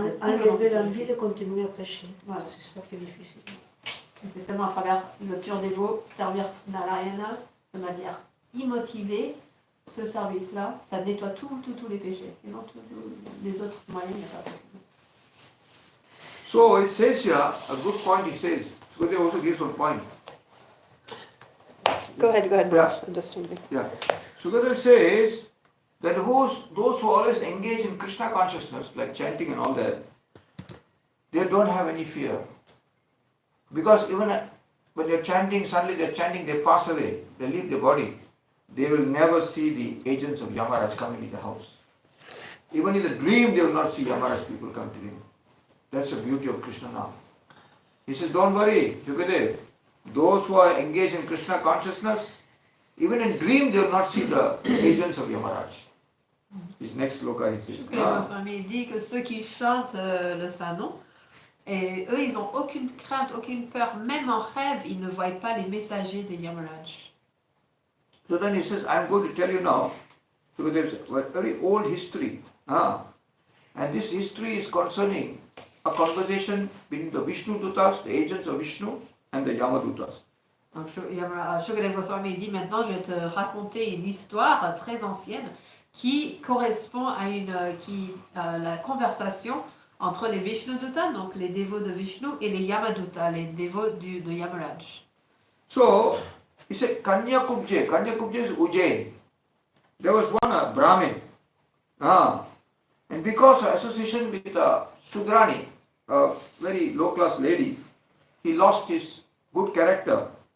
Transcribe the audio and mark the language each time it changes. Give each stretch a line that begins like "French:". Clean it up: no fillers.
French: Enlever l'envie de continuer à prêcher. Voilà. C'est ça qui est difficile. C'est seulement à travers le pur dévot, servir Narayana de manière immotivée. Ce service-là, ça nettoie tous les péchés. Sinon, tous les autres moyens, il n'y a pas possible.
English: So it says here, a good point he says. Sukadeva also gives one point. Go ahead, Yeah. Just Yeah. Sukadeva says that those who always engage in Krishna consciousness, like chanting and all that, they don't have any fear. Because even when you're chanting, suddenly they're chanting, they pass away, they leave the body. They will never see the agents of Yamaraj coming in the house. Even in the dream, they will not see Yamaraj people come to him. That's the beauty of Krishna now. He says, don't worry, Sukadeva. Those who are engaged in Krishna consciousness, even in dream, they will not see the agents of Yamaraj. His next sloka, he says.
French: Il dit que ceux qui chantent le Saint-Nom, et eux, ils n'ont aucune crainte, aucune peur. Même en rêve, ils ne voient pas les messagers de Yamaraj.
English: So then he says, I'm going to tell you now, so there's a very old history. And this history is concerning a conversation between the Vishnu Dutas, the agents of Vishnu, and the Yamadutas.
French: Donc, Shukadeva Goswami dit maintenant, je vais te raconter une histoire très ancienne qui correspond à la conversation entre les Vishnudutas, donc les dévots de Vishnu, et les Yamadutas, les dévots de Yamaraj.
English: So, he said, Kanyakubje is Ujjain. There was one Brahmin. And because of association with Sudrani, a very low-class lady, he lost his good character.